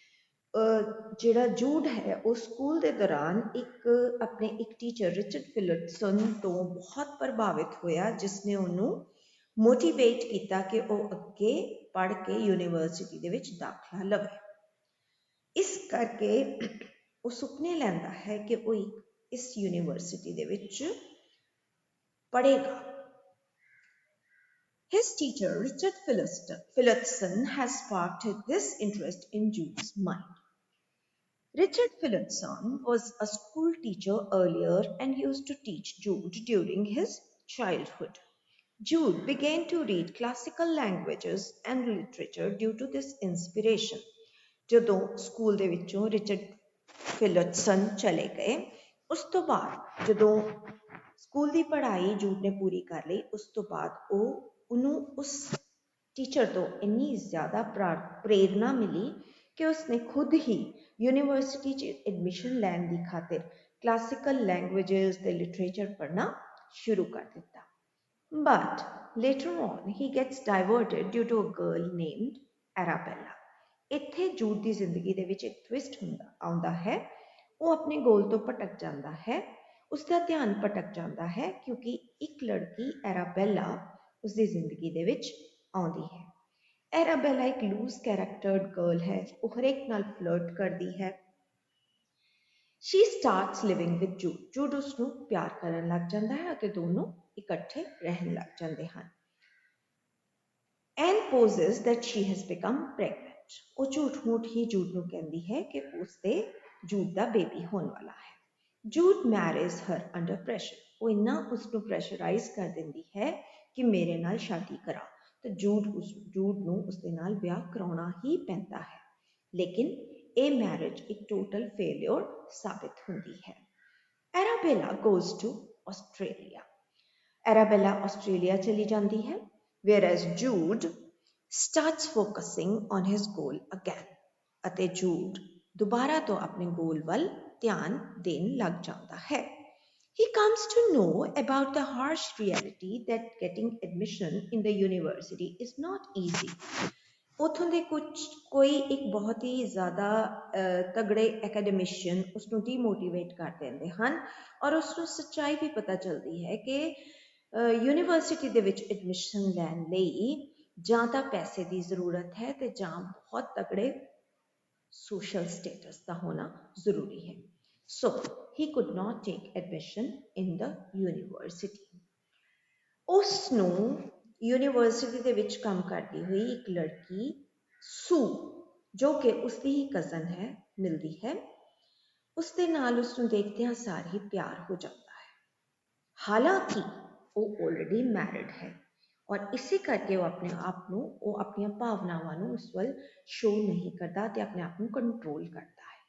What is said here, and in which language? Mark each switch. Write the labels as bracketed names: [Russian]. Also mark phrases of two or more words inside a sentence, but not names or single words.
[Punjabi] ਜਿਹੜਾ ਜੂਡ ਹੈ ਉਹ ਸਕੂਲ ਦੇ ਦੌਰਾਨ ਆਪਣੇ ਇੱਕ ਟੀਚਰ ਰਿਚਰਡ ਫਿਲਿਪਸਨ ਤੋਂ ਬਹੁਤ ਪ੍ਰਭਾਵਿਤ ਹੋਇਆ, ਜਿਸ ਨੇ ਉਹਨੂੰ ਮੋਟੀਵੇਟ ਕੀਤਾ ਕਿ ਉਹ ਅੱਗੇ ਪੜ੍ਹ ਕੇ ਯੂਨੀਵਰਸਿਟੀ ਦੇ ਵਿੱਚ ਦਾਖਲਾ ਲਵੇ। ਇਸ ਕਰਕੇ ਉਹ ਸੁਪਨੇ ਲੈਂਦਾ ਹੈ ਕਿ ਉਹ ਇਸ ਯੂਨੀਵਰਸਿਟੀ ਦੇ ਵਿੱਚ ਪੜ੍ਹੇਗਾ। [English] His teacher, Richard Phillotson, has sparked this interest in Jude's mind. Richard Phillotson was a school teacher earlier and used to teach Jude during his childhood. Jude began to read classical languages and literature due to this inspiration. [Punjabi] ਜਦੋਂ ਸਕੂਲ ਦੇ ਵਿੱਚੋਂ ਰਿਚਰਡ ਫਿਲਟਸਨ ਚਲੇ ਗਏ, ਉਸ ਤੋਂ ਬਾਅਦ ਜਦੋਂ ਸਕੂਲ ਦੀ ਪੜ੍ਹਾਈ ਜੂਡ ਨੇ ਪੂਰੀ ਕਰ ਲਈ, ਉਸ ਤੋਂ ਬਾਅਦ ਉਹਨੂੰ ਉਸ ਟੀਚਰ ਤੋਂ ਇੰਨੀ ਜ਼ਿਆਦਾ ਪ੍ਰੇਰਨਾ ਮਿਲੀ ਕਿ ਉਸਨੇ ਖੁਦ ਹੀ ਯੂਨੀਵਰਸਿਟੀ 'ਚ ਐਡਮਿਸ਼ਨ ਲੈਣ ਦੀ ਖਾਤਰ [English] classical languages [Punjabi] ਤੇ ਲਿਟਰੇਚਰ ਪੜ੍ਹਨਾ ਸ਼ੁਰੂ ਕਰ ਦਿੱਤਾ। [English] But later on he gets diverted due to a girl named Arabella. [Punjabi] ਇੱਥੇ ਜੂਡ ਦੀ ਜ਼ਿੰਦਗੀ ਦੇ ਵਿੱਚ ਇੱਕ ਟਵਿਸਟ ਆਉਂਦਾ ਹੈ। ਉਹ ਆਪਣੇ ਗੋਲ ਤੋਂ ਭਟਕ ਜਾਂਦਾ ਹੈ, ਉਸਦਾ ਧਿਆਨ ਭਟਕ ਜਾਂਦਾ ਹੈ ਕਿਉਂਕਿ ਇੱਕ ਲੜਕੀ ਐਰਾਬੈਲਾ ਉਸਦੀ ਜ਼ਿੰਦਗੀ ਦੇ ਵਿੱਚ ਆਉਂਦੀ ਹੈ। ਐਰਾਬੈਲਾ ਇੱਕ [English] loose charactered girl [Punjabi] ਹੈ, ਉਹ ਹਰੇਕ ਨਾਲ ਫਲਰਟ ਕਰਦੀ ਹੈ। [English] She starts living with Jude. [Punjabi] Jude ਉਸਨੂੰ ਪਿਆਰ ਕਰਨ ਲੱਗ ਜਾਂਦਾ ਹੈ ਅਤੇ ਦੋਨੋਂ ਇਕੱਠੇ ਰਹਿਣ ਲੱਗ ਜਾਂਦੇ ਹਨ। [English] Anne poses that she has become pregnant. [Punjabi] ਉਹ ਝੂਠ-ਮੂਠ ਹੀ ਜੂਡ ਨੂੰ ਕਹਿੰਦੀ ਹੈ ਕਿ ਉਸਦੇ ਜੂਡ ਦਾ ਬੇਬੀ ਹੋਣ ਵਾਲਾ ਹੈ। [English] Jude marries her under pressure. [Punjabi] ਉਹ ਇੰਨਾ ਉਸਨੂੰ ਪ੍ਰੈਸ਼ਰਾਈਜ਼ ਕਰ ਦਿੰਦੀ ਹੈ ਕਿ ਮੇਰੇ ਨਾਲ ਸ਼ਾਦੀ ਕਰਾ, ਤਾਂ ਜੂਡ ਨੂੰ ਉਸਦੇ ਨਾਲ ਵਿਆਹ ਕਰਾਉਣਾ ਹੀ ਪੈਂਦਾ ਹੈ। ਲੇਕਿਨ ਇਹ ਮੈਰਿਜ ਇੱਕ [English] total failure [Punjabi] ਸਾਬਿਤ ਹੁੰਦੀ ਹੈ। [English] ਐਰਾਬੈਲਾ goes to Australia. [Punjabi] ਐਰਾਬੈਲਾ ਆਸਟ੍ਰੇਲੀਆ ਚਲੀ ਜਾਂਦੀ ਹੈ, [English] whereas Jude starts focusing on his goal again. [Punjabi] ਅਤੇ ਜੂਡ ਦੁਬਾਰਾ ਤੋਂ ਆਪਣੇ ਗੋਲ ਵੱਲ ਧਿਆਨ ਦੇਣ ਲੱਗ ਜਾਂਦਾ ਹੈ। [English] He comes to know about the harsh reality that getting admission in the university is not easy. [Punjabi] ਉੱਥੋਂ ਦੇ ਕੋਈ ਇੱਕ ਬਹੁਤ ਹੀ ਜ਼ਿਆਦਾ ਤਗੜੇ ਐਕੈਡਮਿਸ਼ੀਅਨ ਉਸਨੂੰ ਡੀਮੋਟੀਵੇਟ ਕਰ ਦਿੰਦੇ ਹਨ ਔਰ ਉਸਨੂੰ ਸੱਚਾਈ ਵੀ ਪਤਾ ਚੱਲਦੀ ਹੈ ਕਿ ਯੂਨੀਵਰਸਿਟੀ ਦੇ ਵਿੱਚ ਐਡਮਿਸ਼ਨ ਲੈਣ ਲਈ ਜਾਂ ਤਾਂ ਪੈਸੇ ਦੀ ਜ਼ਰੂਰਤ ਹੈ ਤੇ ਜਾਂ ਬਹੁਤ ਤਗੜੇ [English] social status [Punjabi] ਦਾ ਹੋਣਾ ਜ਼ਰੂਰੀ ਹੈ। [English] So he could not take admission in the university. [Punjabi] ਉਸ ਨੂੰ ਯੂਨੀਵਰਸਿਟੀ ਦੇ ਵਿੱਚ ਕੰਮ ਕਰਦੀ ਹੋਈ ਇੱਕ ਲੜਕੀ ਸੂ, ਜੋ ਕਿ ਉਸਦੀ ਹੀ ਕਜ਼ਨ ਹੈ, ਮਿਲਦੀ ਹੈ। ਉਸ ਦੇ ਨਾਲ ਉਸ ਨੂੰ ਦੇਖਦਿਆਂ ਸਾਰ ਹੀ ਪਿਆਰ ਹੋ ਜਾਂਦਾ ਹੈ। ਹਾਲਾਂਕਿ ਉਹ [English] already married [Punjabi] ਹੈ ਔਰ ਇਸੇ ਕਰਕੇ ਉਹ ਆਪਣੇ ਆਪ ਨੂੰ, ਉਹ ਆਪਣੀਆਂ ਭਾਵਨਾਵਾਂ ਨੂੰ ਉਸ ਵੱਲ ਸ਼ੋ ਨਹੀਂ ਕਰਦਾ ਤੇ ਆਪਣੇ ਆਪ ਨੂੰ ਕੰਟਰੋਲ ਕਰਦਾ ਹੈ।